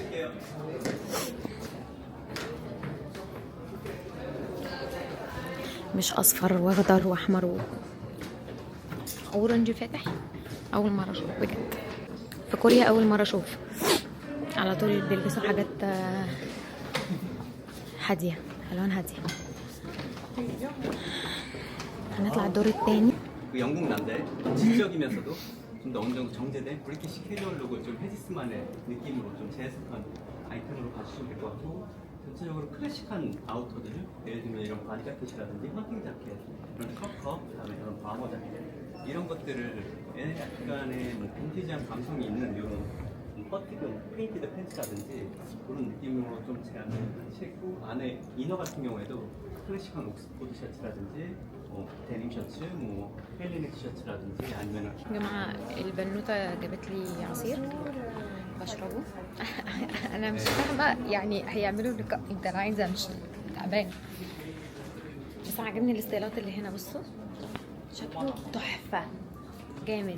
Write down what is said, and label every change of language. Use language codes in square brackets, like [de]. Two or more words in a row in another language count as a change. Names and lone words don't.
[ar] مش اصفر واخضر واحمر اورنج فاتح. اول مره اشوف بجد في كوريا، اول مره اشوف. على طول بيلبسوا حاجات هاديه، الوان هاديه. هنطلع الدور الثاني. [ko] 영국 남자의 지적이면서도 좀 더 어느 정도 정제된 브리티시 캐주얼 룩을 좀 헤지스만의 느낌으로 좀 재해석한 아이템으로 봐주시면 될 것 같고, 전체적으로 클래식한 아우터들, 예를 들면 이런 바디 자켓이라든지 헌팅 자켓, 이런 커커, 그다음에 이런 바머 자켓, 이런 것들을 약간의 빈티지한 감성이 있는 이런 퍼티금, 페인티드 팬츠라든지 그런 느낌으로 좀 제안을 하시고, 안에 이너 같은 경우에도 클래식한 옥스포드 셔츠라든지 데님 셔츠, 헬리닉 셔츠라든지 아니면. [ar] يا جماعة البنوتة جابت لي عصير بشربه. انا مش فاهمة يعني هيعملوا لك امتى، انا عايزة امشي تعبان. بس عجبني الاستايلات اللي هنا. بصوا شكله تحفة جامد.